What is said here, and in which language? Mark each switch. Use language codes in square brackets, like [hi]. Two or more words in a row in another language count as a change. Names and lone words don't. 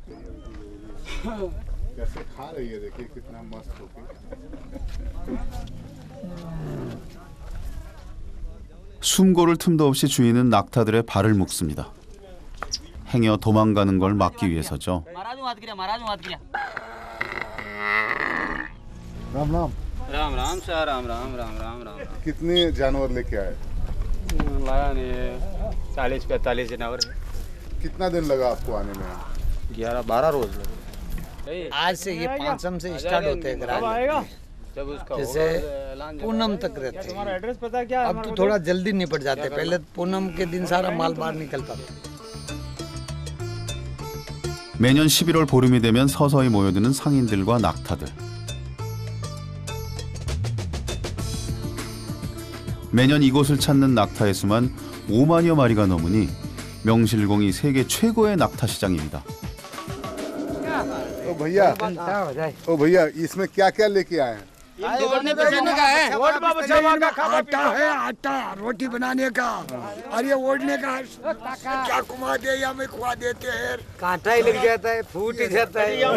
[ko] 숨고를 틈도 없이 주인은 낙타들의 발을 묶습니다. 행여 도망가는 걸 막기 위해서죠. [hi] राम राम शाह राम राम राम राम राम कितने जानवर लेके आए? लाया नहीं 40-45 जानवर है। कितना दिन लगा आपको आने में? 11-12 रोज लगे। आज से ये पांचम से स्टार्ट होते हैं जब उसका जैसे पूनम तक रहते हैं। एड्रेस पता क्या? अब तो थोड़ा जल्दी निपट जाते, पहले पूनम के दिन सारा माल बाहर निकलता था। [ko] 매년 11월 보름이 되면 서서히 모여드는 상인들과 낙타들. 매년 이곳을 찾는 낙타의 수만 5만여 마리가 넘으니 명실공히 세계 최고의 낙타 시장입니다. [hi] ओ भैया इसमें क्या क्या लेके आए हैं? आटा है, आटा रोटी बनाने का और ये ओढ़ने का क्या घुमा दे या में खुआ देते हैं। कांटा ही लग जाता है, फूट ही जाता है।